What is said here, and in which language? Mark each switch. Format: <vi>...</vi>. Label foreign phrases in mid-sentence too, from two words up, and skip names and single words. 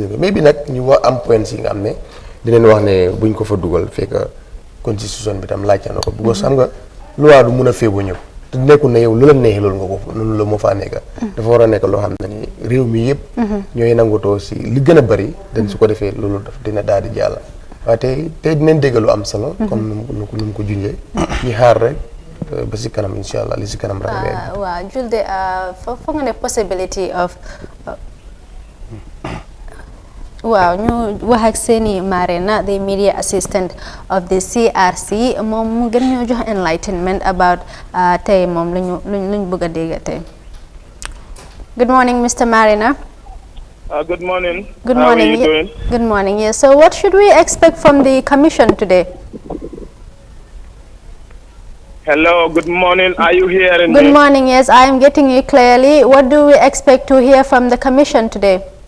<wo>nañ ko mais bi nag ñu wax am point yi nga xam ne dinañ wax ne buñ ko fa dugal fekk constitution bi tam laajte na ko bu ko xam nga loi du mun a feebu ñëpp te nekkul ne yow lu la neexee loolu nga ko loolu la moo faa nekk dafa war a nekk loo xam ne ni réew mi yëpp ñooy nangutoo si li gën a bëri dañ su ko defee loolu daf dina daal di jàll waaye tey dinañ dégg lu am solo comme nu mu ko junjee ñu xaar rek ba si kanam</wo> <ar>إن شاء الله</ar> <wo>li si kanam rek waaw Julde foog nga ne</wo> <en>possibility of</en> <wo>waaw ñu wax ak Seni Marina</wo> <en>the media assistant of the CRC</en> <wo>moom mu gën ñoo jox</wo> <en>enlightenment about</en> <wo>tey moom luñ bëgg a dégg tey.</wo> <en>Good morning, Mr. Marina. Good morning. Good How morning. are you doing? Good morning. Yes. So what should we expect from the commission today? Hello, good morning. Are you hearing Good me? morning. Yes, I am getting you clearly. What do we expect to hear from the commission today?</en>